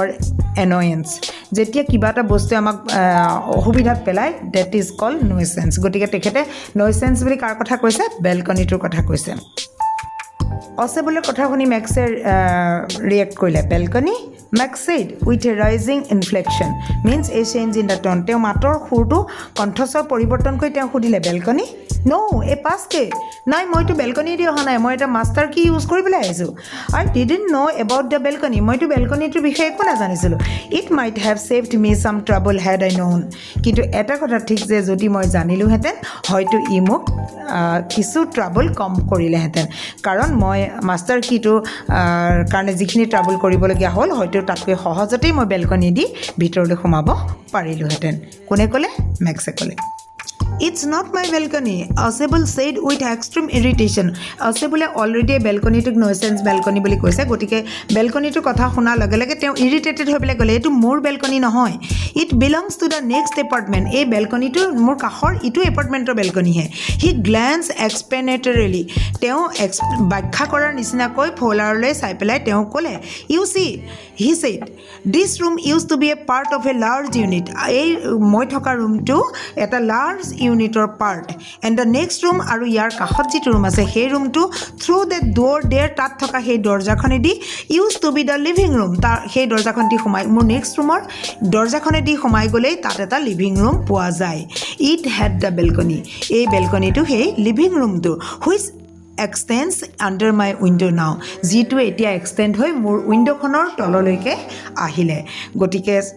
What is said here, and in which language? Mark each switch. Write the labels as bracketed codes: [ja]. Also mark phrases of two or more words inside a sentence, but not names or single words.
[as] এনয়েঞ্চ যেতিয়া কিবা এটা বস্তুৱে আমাক অসুবিধাত পেলায় [en] that is called nuisance [as] গতিকে তেখেতে নইচেঞ্চ বুলি কাৰ কথা কৈছে বেলকনিটোৰ কথা কৈছে অচেবুলৰ কথা শুনি মেক্সে ৰিয়েক্ট কৰিলে [en] balcony Max said with a rising inflection means a change in the tone [as] তেওঁ মাতৰ সুৰটো কণ্ঠস্বৰ পৰিৱৰ্তন কৰি তেওঁ সুধিলে বেলকনি [en] no a pass key [as] নাই মইতো বেলকনি দি অহা নাই মই এটা [en] master key use [as] কৰিবলৈ আহিছোঁ [en] I didn't know about the balcony [as] মইতো বেলকনিটোৰ বিষয়ে একো নাজানিছিলোঁ [en] it might have saved me some trouble had I known [as] কিন্তু এটা কথা ঠিক যে যদি মই জানিলোহেঁতেন হয়তো ই মোক কিছু ট্ৰাবল কম কৰিলেহেঁতেন কাৰণ মই [en] master keyটো [as] কাৰণে যিখিনি ট্ৰাবল কৰিবলগীয়া হ'ল হয়তো তাতকৈ সহজতেই মই বেলকনি দি ভিতৰলৈ সোমাব পাৰিলোহেঁতেন কোনে ক'লে মেক্সে ক'লে [en] It's not my balcony, Osable said with extreme irritation. Osable already a balcony to nuisance balcony [as] বুলি কৈছে গতিকে balcony-টো কথা শুনাৰ লগে লগে তেওঁ irritated হৈ পেলাই ক'লে এইটো মোৰ balcony নহয় [en] it belongs to the next apartment [as] এই balcony-টো মোৰ কাষৰ ইটো এপাৰ্টমেণ্টৰ balcony হে [en] he glanced explanatorily [as] তেওঁ ব্যাখ্যা কৰাৰ নিচিনাকৈ ফৌলাৰলৈ চাই পেলাই তেওঁ ক'লে [en] you see he said this room used to be a part of a large unit [as] এই মই থকা ৰুমটো এটা [en] large unitৰ part and the next room [as] আৰু ইয়াৰ কাষত যিটো ৰুম আছে সেই ৰুমটো [en] through the door there [as] তাত থকা সেই দৰ্জাখনেদি [en] used to be the living room [as] তাৰ সেই দৰ্জাখন দি সোমাই মোৰ [en] next roomৰ [as] দৰ্জাখনেদি সোমাই গ'লেই তাত এটা [en] living room [as] পোৱা যায় [en] it had the balcony [as] এই বেলকনিটো সেই [en] living roomটো which extends under my window now [as] যিটো এতিয়া এক্সটেণ্ড হৈ মোৰ উইণ্ড'খনৰ তললৈকে আহিলে গতিকে